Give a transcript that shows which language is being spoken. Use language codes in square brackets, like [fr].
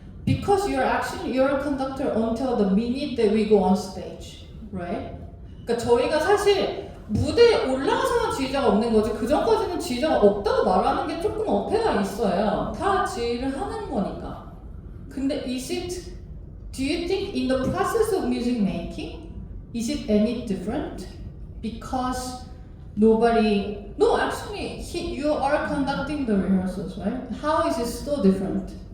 [en] Because you're a conductor until the minute that we go on stage, right? [ko] 그러니까 저희가 사실 무대에 올라가서만 지휘자가 없는 거지 그 전까지는 지휘자가 없다고 말하는 게 조금 어폐가 있어요. 다 지휘를 하는 거니까. [en] 근데 do you think in the process of music making, is it any different? Because no, actually, you are conducting the rehearsals, right? How is it so different?